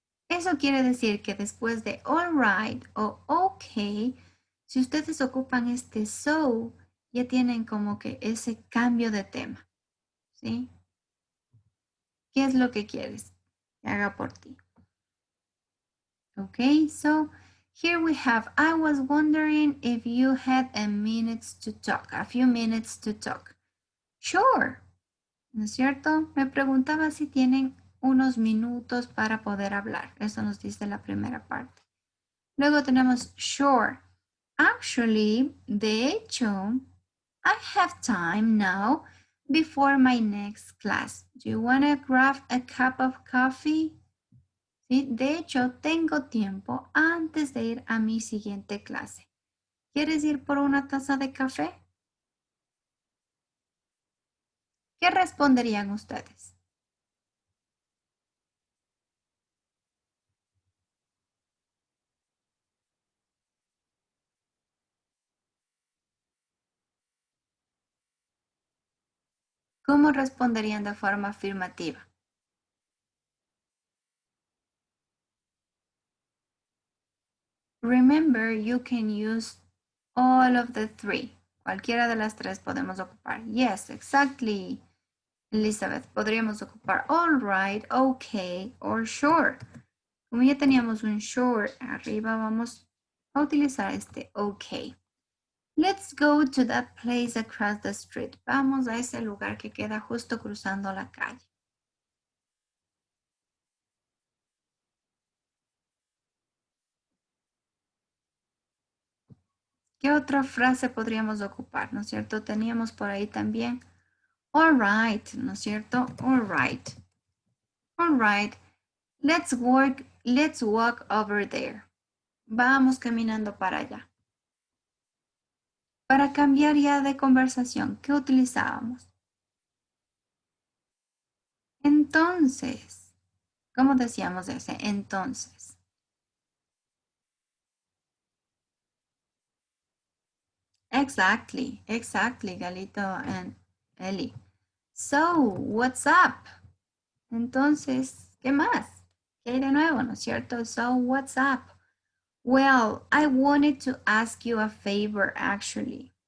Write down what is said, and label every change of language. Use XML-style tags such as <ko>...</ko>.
<es>Eso quiere decir que después de all right o okay, si ustedes ocupan este so, ya tienen como que ese cambio de tema, ¿sí? ¿Qué es lo que quieres que haga por ti?</es> <en>Okay, so here we have, I was wondering if you had a few minutes to talk.</en> <es>Sure, ¿no es cierto? Me preguntaba si tienen unos minutos para poder hablar. Eso nos dice la primera parte. Luego tenemos sure.</es> <en>Actually, de hecho, I have time now before my next class. Do you want to grab a cup of coffee?</en> <es>¿Sí? De hecho, tengo tiempo antes de ir a mi siguiente clase. ¿Quieres ir por una taza de café? ¿Qué responderían ustedes? ¿Cómo responderían de forma afirmativa?</es> <en>Remember, you can use all of the three.</en> <es>Cualquiera de las tres podemos ocupar.</es> <en>Yes, exactly. Elizabeth,</en> <es>podríamos ocupar</es> <en>all right, okay, or sure.</en> <es>Como ya teníamos un sure arriba, vamos a utilizar este okay.</es> <en>Let's go to that place across the street.</en> <es>Vamos a ese lugar que queda justo cruzando la calle. ¿Qué otra frase podríamos ocupar? ¿No es cierto? Teníamos por ahí también</es> <en>all right,</en> <es>¿no es cierto?</es> <en>All right. All right. Let's walk over there.</en> <es>Vamos caminando para allá. Para cambiar ya de conversación, ¿qué utilizábamos? Entonces, ¿cómo decíamos ese? Entonces.</es> <en>Exactly, Galito and Ellie. So, what's up?</en> <es>Entonces, ¿qué más? ¿Qué hay de nuevo, no es cierto?</es> <en>So, what's up? Well, I wanted to ask you a favor, actually.</en>